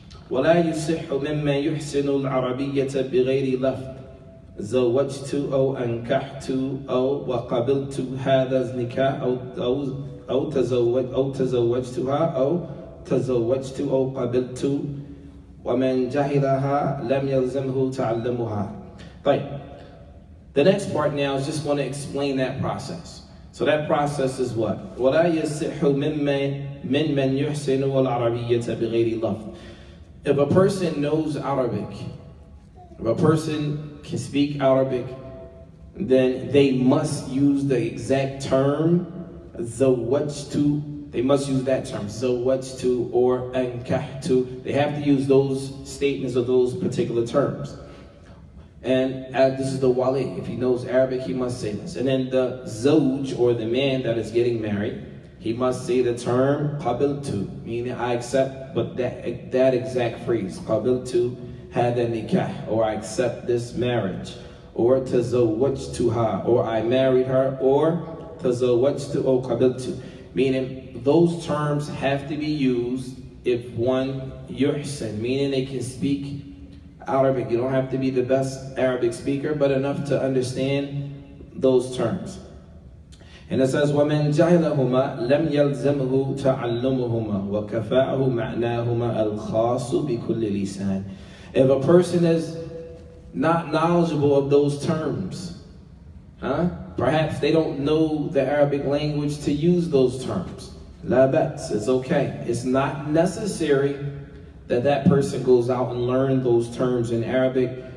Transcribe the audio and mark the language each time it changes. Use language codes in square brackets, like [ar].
[ar] ولا يصح مما يحسن العربية بغير لفظ زوجت أو أنكحت أو وقبلت هذا النكاح أو تزوجتها أو تزوجت أو قبلت ومن جهلها لم يلزمه تعلمها. طيب. [en] The next part now is just want to explain that process. So that process is what? [ar] ولا يصح ممن يحسن العربية بغير لفظ. [en] If a person knows Arabic, if a person can speak Arabic, then they must use the exact term zawajtu. They must use that term zawajtu or ankahtu. They have to use those statements or those particular terms. And this is the wali. If he knows Arabic, he must say this. And then the zawj, or the man that is getting married, he must say the term qabiltu, meaning I accept, but that exact phrase, [ar] qabiltu hada nikah, [en] or I accept this marriage, or tazawwajtuha, or I married her, or tazawwajtu or qabiltu, meaning those terms have to be used if one yuhsin, meaning they can speak Arabic. You don't have to be the best Arabic speaker, but enough to understand those terms. And it says, [ar] وَمَنْ جَهِلَهُمَا لَمْ يَلْزَمْهُ تَعَلُّمُهُمَا وَكَفَاءَهُ مَعْنَاهُمَا الْخَاصُ بِكُلِّ لِسَانٍ. [en] If a person is not knowledgeable of those terms, perhaps they don't know the Arabic language to use those terms. La bats, it's okay. It's not necessary that that person goes out and learn those terms in Arabic.